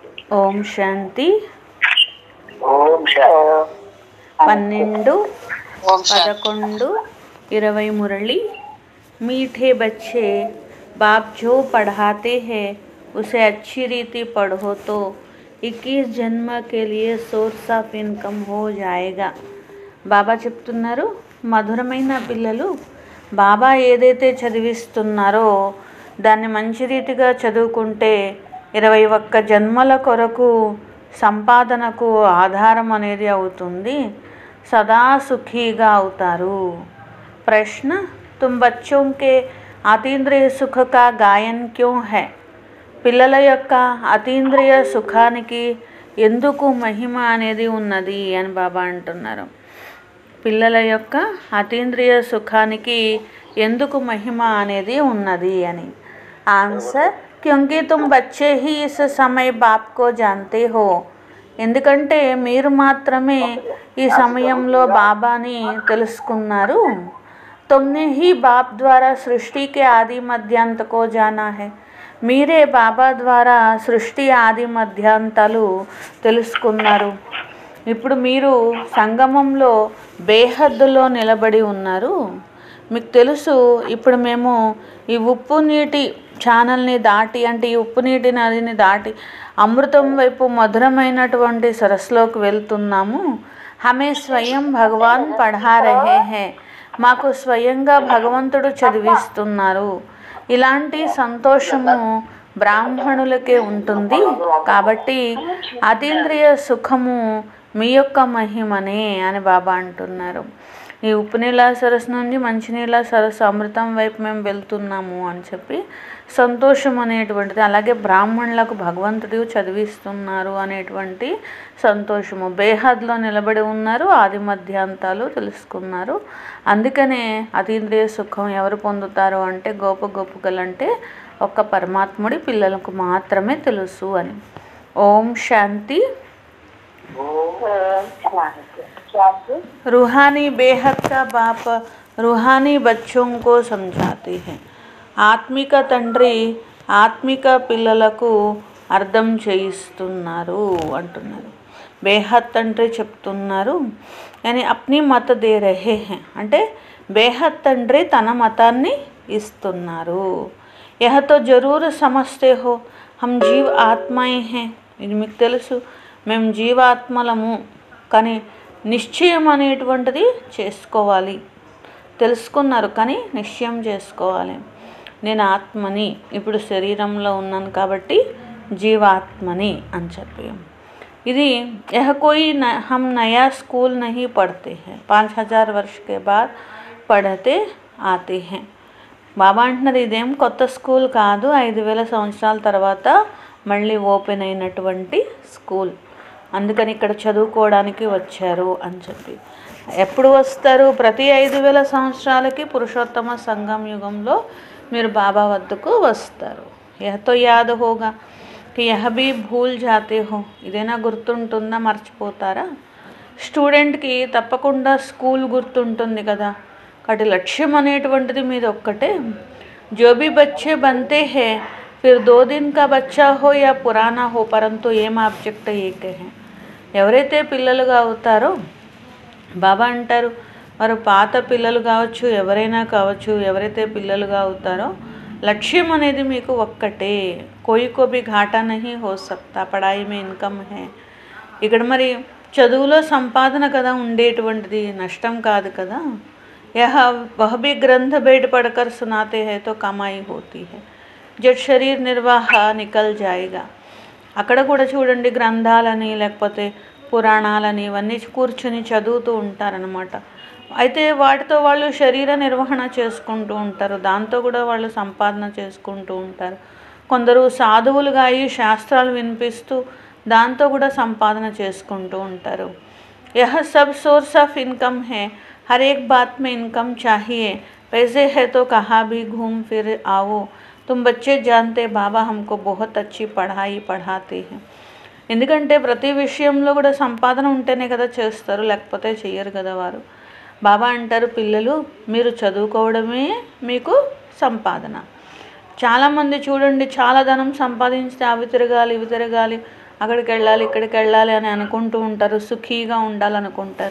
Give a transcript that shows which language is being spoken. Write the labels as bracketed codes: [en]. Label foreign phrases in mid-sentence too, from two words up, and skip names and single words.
[hi] ओम् शान्ति. ओम् शान्ति. 12, 11, 20 मुरली। मीठे बच्चे, बाप जो पढ़ाते हैं उसे अच्छी रीति पढ़ो तो 21 जन्म के लिए [en] source of income [hi] हो जाएगा। [te] బాబా చెప్తున్నారు, మధురమైన పిల్లలు బాబా ఏదైతే చదివిస్తున్నారో దాన్ని మంచి రీతిగా చదువుకుంటే 21 జన్మల కొరకు సంపాదనకు ఆధారం అనేది అవుతుంది, సదా సుఖీగా అవుతారు। [hi] ప్రశ్న, तुम बच्चों के अतीन्द्रिय सुख का गायन क्यों है? [te] పిల్లల యొక్క అతీంద్రియ సుఖానికి ఎందుకు మహిమ అనేది ఉన్నది అని బాబా అంటున్నారు। పిల్లల యొక్క అతీంద్రియ సుఖానికి ఎందుకు మహిమ అనేది ఉన్నది అని। ఆన్సర్, [hi] क्योंकि तुम बच्चे ही इस समय बाप को जानते हो। [te] ఎందుకంటే మీరు మాత్రమే ఈ సమయంలో బాబాని తెలుసుకున్నారు। [hi] तुमने ही बाप द्वारा सृष्टि के आदि मध्यांत को जाना है। [te] మీరే బాబా ద్వారా సృష్టి ఆది మధ్యాంతాలు తెలుసుకున్నారు। ఇప్పుడు మీరు సంగమంలో బేహద్దులో నిలబడి ఉన్నారు। మీకు తెలుసు, ఇప్పుడు మేము ఈ ఉప్పు నీటి ఛానల్ని దాటి, అంటే ఈ ఉప్పు నీటి నదిని దాటి అమృతం వైపు మధురమైనటువంటి సరస్సులోకి వెళ్తున్నాము। [hi] हमें स्वयं भगवान पढ़ा रहे हैं, [te] మాకు స్వయంగా భగవంతుడు చదివిస్తున్నారు। ఇలాంటి సంతోషము బ్రాహ్మణులకే ఉంటుంది। కాబట్టి అతీంద్రియ సుఖము మీ యొక్క మహిమనే అని బాబా అంటున్నారు। ఈ ఉప్పు నీళ్ళ సరస్సు నుండి మంచినీళ్ళ సరస్సు అమృతం వైపు మేము వెళ్తున్నాము అని చెప్పి సంతోషం అనేటువంటిది, అలాగే బ్రాహ్మణులకు భగవంతుడు చదివిస్తున్నారు అనేటువంటి సంతోషము, బేహద్లో నిలబడి ఉన్నారు, ఆది మధ్యాంతాలు తెలుసుకున్నారు। అందుకనే అతీంద్రియ సుఖం ఎవరు పొందుతారు అంటే గోపగోపికలంటే ఒక్క పరమాత్ముడి పిల్లలకు మాత్రమే తెలుసు అని। [hi] ओम् शान्ति। रूहानी बेहद का बाप रूहानी बच्चों को समझाते हैं। [te] ఆత్మిక తండ్రి ఆత్మిక పిల్లలకు అర్థం చేయిస్తున్నారు అంటున్నారు। బేహద్ తండ్రి చెప్తున్నారు, అని [hi] अपनी मत दे रहे हैं, [te] అంటే బేహద్ తండ్రి తన మతాన్ని ఇస్తున్నారు। [hi] यह तो ज़रूर समझते हो हम जीव आत्माएं हैं, [te] ఇది మీకు తెలుసు, మేము జీవాత్మలము, కానీ నిశ్చయం అనేటువంటిది చేసుకోవాలి। తెలుసుకున్నారు కానీ నిశ్చయం చేసుకోవాలి। నేను ఆత్మని, ఇప్పుడు శరీరంలో ఉన్నాను కాబట్టి జీవాత్మని అని చెప్పి। [hi] ఇది यह कोई हम नया स्कूल नहीं पढ़ते हैं, 5000 वर्ष के बाद पढ़ते आते हैं। [te] బాబా అంటున్నారు, ఇదేం కొత్త స్కూల్ కాదు, 5000 సంవత్సరాల తర్వాత మళ్ళీ ఓపెన్ అయినటువంటి స్కూల్, అందుకని ఇక్కడ చదువుకోవడానికి వచ్చారు అని చెప్పి। ఎప్పుడు వస్తారు? ప్రతి 5000 సంవత్సరాలకి పురుషోత్తమ సంగం యుగంలో మీరు బాబా వద్దకు వస్తారు। [hi] यह तो याद होगा कि यह भी भूल जाते हो, [te] ఇదేనా గుర్తుంటుందా, మర్చిపోతారా? స్టూడెంట్కి తప్పకుండా స్కూల్ గుర్తుంటుంది కదా, కాబట్టి లక్ష్యం అనేటువంటిది మీద ఒక్కటే। [hi] जो भी बच्चे बनते हैं फिर 2 दिन का बच्चा हो या पुराना हो, परंतु [en] aim object [hi] एक है। [te] ఎవరైతే పిల్లలుగా అవుతారో బాబా అంటారు, వారు పాత పిల్లలు కావచ్చు, ఎవరైనా కావచ్చు, ఎవరైతే పిల్లలుగా అవుతారో లక్ష్యం అనేది మీకు ఒక్కటే। [hi] कोई को भी घाटा नहीं हो सकता, पढ़ाई में इनकम है। [te] ఇక్కడ మరి చదువులో సంపాదన కదా ఉండేటువంటిది, నష్టం కాదు కదా। [hi] यह वह भी ग्रंथ बैठ पढ़कर सुनाते हैं तो कमाई होती है, जड़ शरीर निर्वाह निकल जाएगा। [te] అక్కడ కూడా చూడండి, గ్రంథాలని లేకపోతే పురాణాలని ఇవన్నీ కూర్చుని చదువుతూ ఉంటారనమాట। అయితే వాటితో వాళ్ళు శరీర నిర్వహణ చేసుకుంటూ ఉంటారు, దాంతో కూడా వాళ్ళు సంపాదన చేసుకుంటూ ఉంటారు। కొందరు సాధువులుగా అయ్యి శాస్త్రాలు వినిపిస్తూ దాంతో కూడా సంపాదన చేసుకుంటూ ఉంటారు। [hi] यह सब [en] source of income [hi] है, हर एक बात में इनकम चाहिए, पैसे है तो कहाँ भी घूम फिर आओ, तुम बच्चे जानते बाबा हमको बहुत अच्छी पढ़ाई पढ़ाते हैं। [te] ఎందుకంటే ప్రతి విషయంలో కూడా సంపాదన ఉంటేనే కదా చేస్తారు, లేకపోతే చెయ్యరు కదా వారు। బాబా అంటారు, పిల్లలు మీరు చదువుకోవడమే మీకు సంపాదన। చాలామంది చూడండి, చాలా ధనం సంపాదించితే అవి తిరగాలి ఇవి తిరగాలి అక్కడికి వెళ్ళాలి ఇక్కడికి వెళ్ళాలి అని అనుకుంటూ ఉంటారు, సుఖీగా ఉండాలనుకుంటారు.